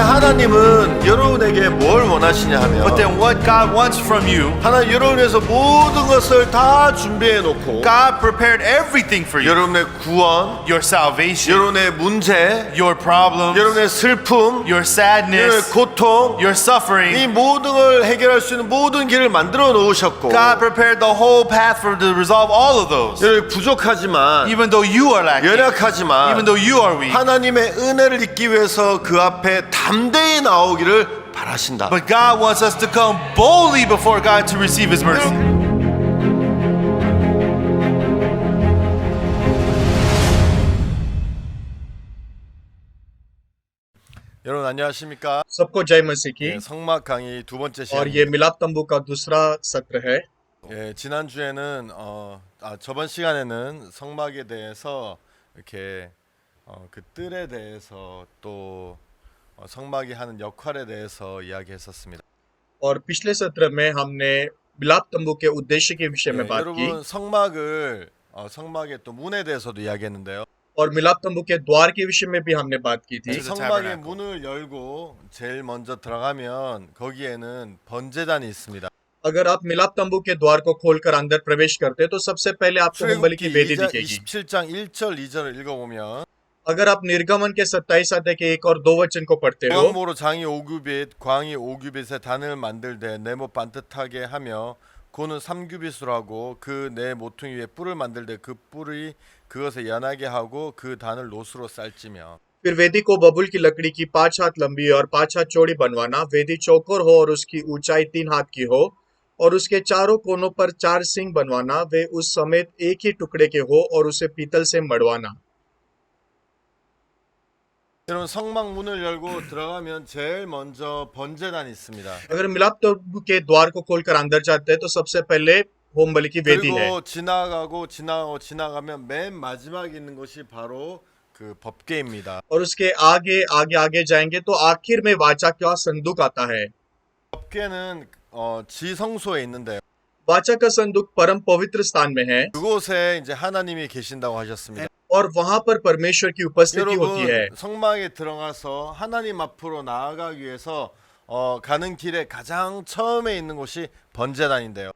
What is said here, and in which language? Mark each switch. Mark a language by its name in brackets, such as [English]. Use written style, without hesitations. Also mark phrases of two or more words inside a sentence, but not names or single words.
[Korean] 하나님은 여러분에게 뭘 원하시냐 하면 [English] But then what God wants from you, [Korean] 하나님 여러분을 위해서 모든 것을 다 준비해 놓고 [English] God prepared everything for you. [Korean] 여러분의 구원, [English] Your salvation, [Korean] 여러분의 문제, [English] your problems, [Korean] 여러분의 슬픔, [English] your [Korean] 여러분의 [English] sadness, [Korean] 고통, [English] your suffering. [Korean] 이 모든 걸 해결할 수 있는 모든 길을 만들어 놓으셨고 [English] God prepared the whole path for to resolve all of those. [Korean] 여러분 부족하지만 [English] Even though you are lacking, [Korean] 연약하지만 [English] even though you are weak, [Korean] 하나님의 은혜를 입기 위해서 그 앞에 담대히 나오기를 바라신다. [English] but God wants us to come boldly before God to receive His mercy. [Korean] 여러분 안녕하십니까? [Hindi] सबको जय मसीह की। [Korean] 예, 성막 강의 두 번째 [Hindi] और ये [Korean] 시간입니다. [Hindi] मिलाप तंबू का दूसरा सत्र है। [Korean] 예, 지난주에는 저번 시간에는 성막에 대해서 이렇게 그 뜰에 대해서 또 성막이 하는 역할에 대해서 이야기했었습니다. [Hindi] और पिछले सत्र में हमने मिलाप तंबू के उद्देश्य के विषय में [Korean] 예, [Hindi] बात की [Korean] 여러분 성막을 성막의 또 문에 대해서도 이야기했는데요. [Hindi] और मिलाप तंबू के द्वार के विषय में भी हमने बात की थी। [English] the [Korean] 성막의 [English] tabernacle. [Korean] 문을 열고 제일 먼저 들어가면 거기에는 번제단이 있습니다. [Hindi] अगर आप मिलाप तंबू के द्वार को खोलकर अंदर प्रवेश करते तो सबसे पहले आपको होमबलि की [Korean] 출애굽기 [Hindi] वेदी दिखेगी। [Korean] 27장 1절 2절을 읽어보면 [Hindi] अगर आप निर्गमन के 27 अध्याय के 1 और 2 वचन को पढ़ते हो [Korean] 광모로 장이 5규빗 광이 5규빗의 단을 만들되 네모 반듯하게 하며 고는 3규빗으로 하고 그 네 모퉁이 위에 뿔을 만들되 그 뿔이 그것에 연하게 하고 그 단을 노수로 쌀지며 [Hindi] फिर वेदी को बबुल की लकड़ी की 5 हाथ लंबी और 5 हाथ चौड़ी बनवाना। वेदी चौकोर हो और उसकी ऊंचाई 3 हाथ की हो और उसके चारों कोनों पर 4 सींग बनवाना। वे उस समेत एक ही टुकड़े के हो और उसे पीतल से मड़वाना। [Korean] 여러분 성막 문을 열고 들어가면 제일 먼저 번제단이 있습니다. [Hindi] अगर मिलाप तंबू के द्वार को खोलकर अंदर जाते हैं तो सबसे पहले होम बलि की वेदी है। [Korean] 그리고 지나가면 맨 마지막에 있는 것이 바로 그 법궤입니다. [Hindi] और उसके आगे आगे आगे जाएंगे तो आखिर में वाचा का संदूक आता है। [Korean] 법궤는 지성소에 있는데요. [Hindi] वाचा का संदूक परम पवित्र स्थान में है [Korean] 그곳에 이제 하나님이 계신다고 하셨습니다. [Hindi] और वहां पर परमेश्वर की उपस्थिति होती है। [Korean] 여러분 성막에 들어가서 하나님 앞으로 나아가기 위해서 가는 길에 가장 처음에 있는 곳이 번제단인데요.